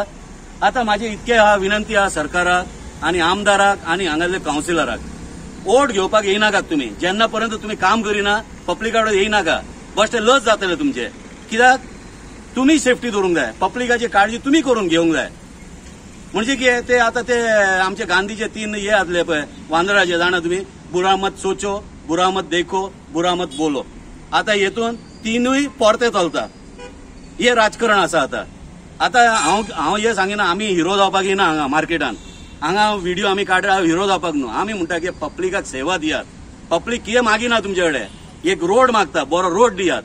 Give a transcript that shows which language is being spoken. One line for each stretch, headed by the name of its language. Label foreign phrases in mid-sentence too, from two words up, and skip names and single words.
Konkani: आता माझी इतके विनंती आहा सरकाराक आनी आमदाराक आनी हांगासले कावन्सिलराक वोट घेवपाक येयनाकात तुमी. जेन्ना पर्यंत तुमी काम करिना पब्लिका कडेन येयनाका. बस स्टॅप लज जातले तुमचे. कित्याक तुमी सेफ्टी दवरूंक जाय. पब्लिकाची काळजी तुमी करून घेवंक जाय. म्हणजे कितें ते आता ते आमचे गांधीचे 3 हे आसले पळय वांदराचे जाणा तुमी
Hindi: बुरा मत सोचो बुरा मत देखो बुरा मत बोलो.
Konkani: आता हेतून 3य परते चलता. हे राजकारण आसा. आता हांव हे सांगिना आमी हिरो जावपाक येना हांगा मार्केटान. हांगा व्हिडिओ आमी काडटा हिरो जावपाक न्हू. आमी म्हणटा की पब्लिकाक सेवा दियात. पब्लिक कितें मागिना तुमचे कडेन. एक रोड मागता बरो रोड दियात.